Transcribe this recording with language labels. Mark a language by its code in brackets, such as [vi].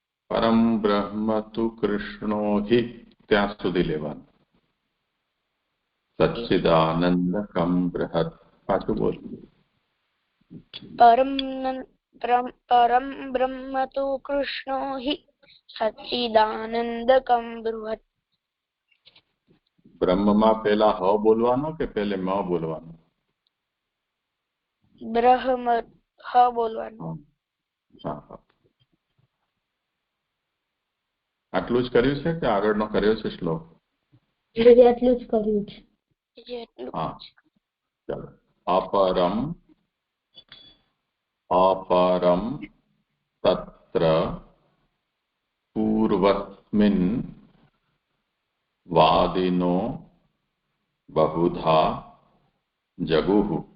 [sa] परम ब्रह्म तु कृष्णो हि [gu] ત્યાં સુધી લેવાનું સચ્ચિદાનંદકમ બૃહત પાછું બોલ [sa] परं ब्रह्म तु कृष्णो हि सच्चिदानन्दकं बृहत् [gu] બ્રહ્મમાં પહેલા હ બોલવાનો કે પહેલે મ બોલવાનો ब्रह्म ह बोलવાનું હા આટલું જ કર્યું છે કે આગળનો કર્યો છે શ્લોક આટલું જ કર્યું છે હા ચાલો [sa] अपरम अपरम तत्र पूर्वस्मिन् वादिनो बहुधा जगुः